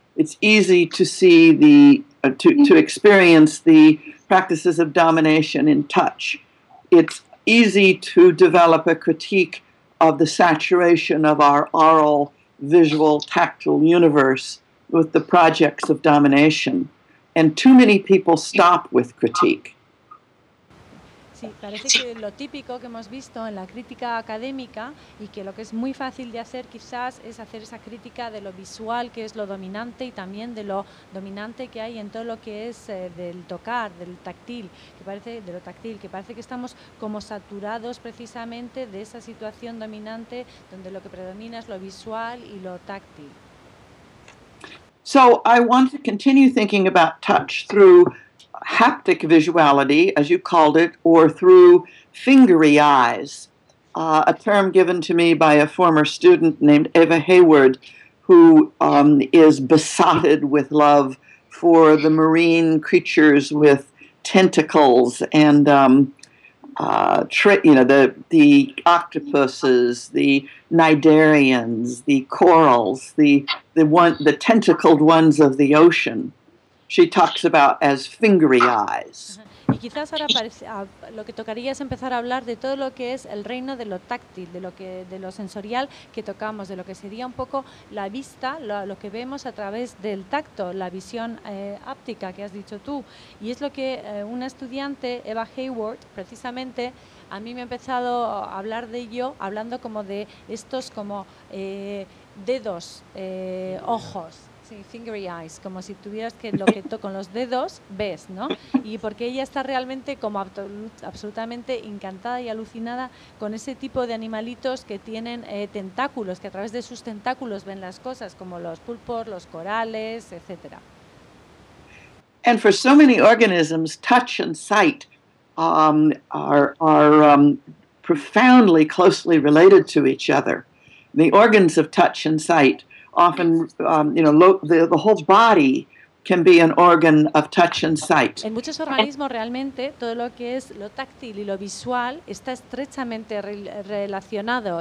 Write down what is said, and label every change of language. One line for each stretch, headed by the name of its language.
English: It's easy to see to experience the practices of domination in touch. It's easy to develop a critique of the saturation of our aural, visual, tactile universe with the projects of domination. And too many people stop with critique.
Spanish: Sí, parece que lo típico que hemos visto en la crítica académica y que lo que es muy fácil de hacer quizás es hacer esa crítica de lo visual que es lo dominante y también de lo dominante que hay en todo lo que es del tocar, del táctil, que parece que estamos como saturados precisamente de esa situación dominante donde lo que predomina es lo visual y lo táctil.
English: So I want to continue thinking about touch through haptic visuality, as you called it, or through fingery eyes, a term given to me by a former student named Eva Hayward, who is besotted with love for the marine creatures with tentacles and the octopuses, the cnidarians, the corals, the tentacled ones of the ocean. She talks about as fingery eyes.
Spanish: Y quizás ahora lo que tocaría es empezar a hablar de todo lo que es el reino de lo táctil, de lo sensorial que tocamos, de lo que sería un poco la vista, lo que vemos a través del tacto, la visión háptica que has dicho tú. Y es lo que una estudiante, Eva Hayward, precisamente, a mí me ha empezado a hablar de ello, hablando como de estos como dedos, ojos. Sí, fingery eyes, como si tuvieras que lo que toco con los dedos, ves, ¿no? Y porque ella está realmente como absolutamente encantada y alucinada con ese tipo de animalitos que tienen tentáculos, que a través de sus tentáculos ven las cosas, como los pulpos, los corales, etc.
English: And for so many organisms, touch and sight are profoundly closely related to each other. The organs of touch and sight often, the whole body can be an organ of touch and sight.
Spanish: En muchos organismos realmente todo lo que es lo táctil y lo visual está estrechamente relacionado.